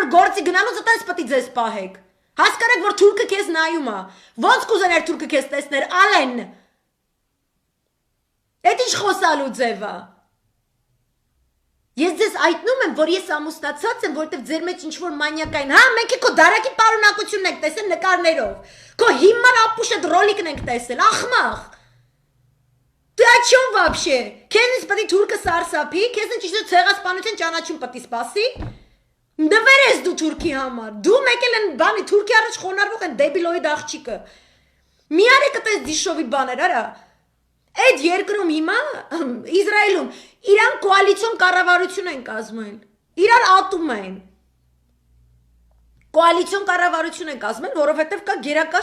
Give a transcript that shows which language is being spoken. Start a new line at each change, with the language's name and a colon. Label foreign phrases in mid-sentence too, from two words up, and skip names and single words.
Armenian: օր գործի գնալուց այդպես պետք է ձեզ պահեք։ Հասկանաք, որ թուրքը քեզ նայում է։ Ոնց կուզենար թուրքը քեզ տեսներ, ալեն։ Այդ ինչ խոսալու ձև է։ Ես ձեզ այտնում եմ, որ ես ամուսնացած եմ, որտեվ ձեր մեջ ինչ-որ մանյակային, հա, մենք քո դարակի պարունակությունն ենք տեսել նկարներով։ Քո հիմար ապուշը ռոլիկն ենք տեսել, ախմախ։
Russian: Ты о чем вообще?
Armenian: Քեզնից պետք է թուրքը սարսափի, քեզնից ճիշտ ցեղասպանության ճանաչում պետք է սպասի։ Նվեր ես դու թուրքի համար։ Դու եկել են բանի թուրքի առաջ խոնարհվող են դեբիլոիդ աղջիկը։ Մի արեք այդպես դիշովի բաներ, արա։ Այդ երկրում հիմա Իսրայելում իրան կոալիցիոն կառավարություն են կազմել։ Իրար ատում են։ Կոալիցիոն կառավարություն են կազմել, որովհետև կա գերակա